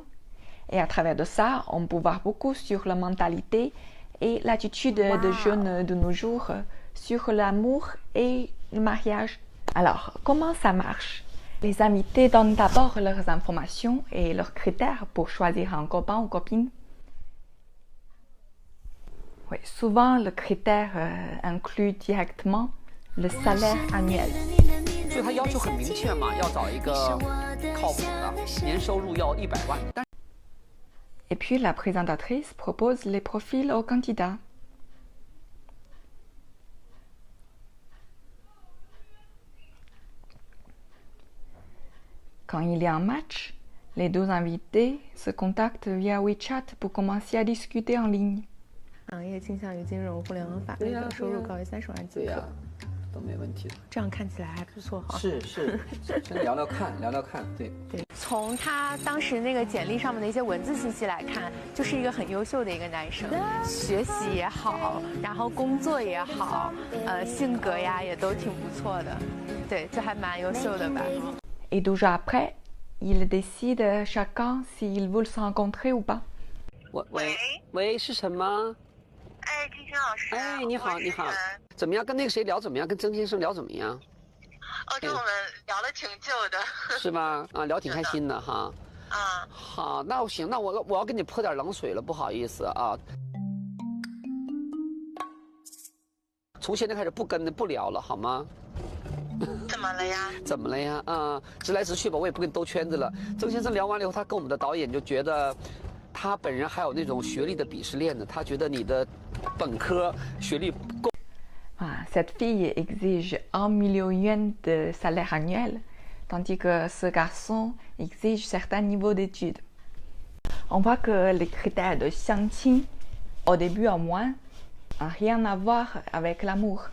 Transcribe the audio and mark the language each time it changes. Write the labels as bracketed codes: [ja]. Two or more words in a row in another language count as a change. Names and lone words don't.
[fr] Et à travers de ça, on peut voir beaucoup sur la mentalité et l'attitude des jeunes de nos jours sur l'amour et le mariage. Alors, comment ça marche? Les invités donnent d'abord leurs informations et leurs critères pour choisir un copain ou copine. Oui, souvent, le critère inclut directement le salaire annuel. [zh] 所以他要求很明确嘛，要找一个靠谱的，年收入要100万。 [fr] Et puis la présentatrice propose les profils aux candidats. Quand il y a un match, les deux invités se contactent via WeChat pour commencer à discuter en ligne. [zh] 行业倾向于金融、互联网法类的，收入高于30万即可。都没问题的。这样看起来还不错哈。是，先聊聊看，对。从他当时那个简历上面的一些文字信息来看，就是一个很优秀的一个男生，学习也好，然后工作也好，性格呀也都挺不错的，对，就还蛮优秀的吧。 [fr] Et 2 jours après, ils décident chacun s'ils veulent se rencontrer ou pas. [zh] 喂，是什么？哎，金星老师。哎，你好。怎么样？跟那个谁聊怎么样？跟曾先生聊怎么样？哦，就我们聊了挺久的。是吗？啊，聊挺开心的哈。啊。好，那行，那我要给你泼点冷水了，不好意思啊。从现在开始不聊了，好吗？怎么了呀？怎么了呀？啊，直来直去吧，我也不跟你兜圈子了。曾先生聊完了以后，他跟我们的导演就觉得，他本人还有那种学历的鄙视链呢。他觉得你的本科学历不够。 [fr] Cette fille exige 1 million yuan de salaire annuel, tandis que ce garçon exige certains niveaux d'études. On voit que les critères de xiangqing, au début au moins, n'ont rien à voir avec l'amour.